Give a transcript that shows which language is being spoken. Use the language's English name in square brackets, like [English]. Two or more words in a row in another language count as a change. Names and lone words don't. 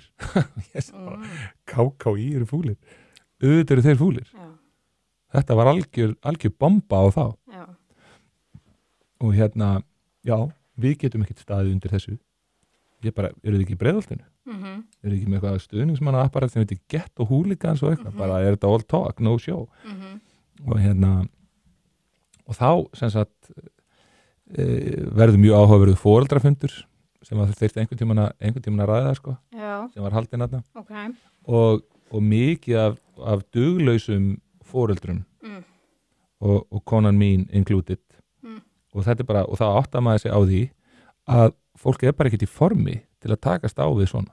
[Icelandic] Ég segi bara, KKÍ eru fúlir. Auðvitað eru þeir fúlir. Já. Þetta var algjör bomba á þá. Já. Og já, við getum ekkert staðið undir þessu. Ég bara, eru þið ekki í Breiðholtinu? Eru þið ekki með eitthvað stuðningsmanna apparat sem heitir Get og Hooligans og eitthvað? Bara er þetta [English] all talk, no show. [Icelandic] Og þá, sem sagt, verður mjög áhugaverður foreldrafundur sem að þeir þurfti einhvern tímann að ræða sko, sem var haldinn þarna. Okay. Og mikið af duglausum foreldrum og konan mín included og þetta er bara, og það áttar maður sig á því að fólk er bara ekkert í formi til að takast á við svona.